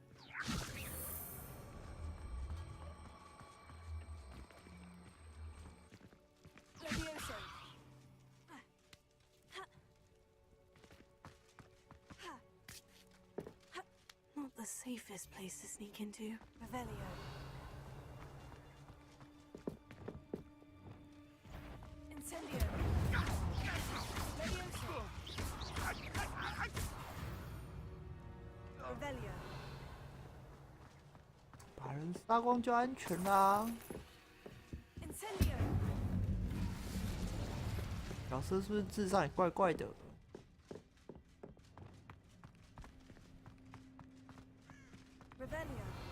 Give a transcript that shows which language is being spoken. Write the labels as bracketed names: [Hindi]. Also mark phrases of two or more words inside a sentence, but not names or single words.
[English] Leviosa. Not the safest place to sneak into. Revelio. Incendio. Leviosa. Revelio. [Chinese] 把人杀光就安全啦。 Incendio. 角色是不是智商也怪怪的？ Revelio.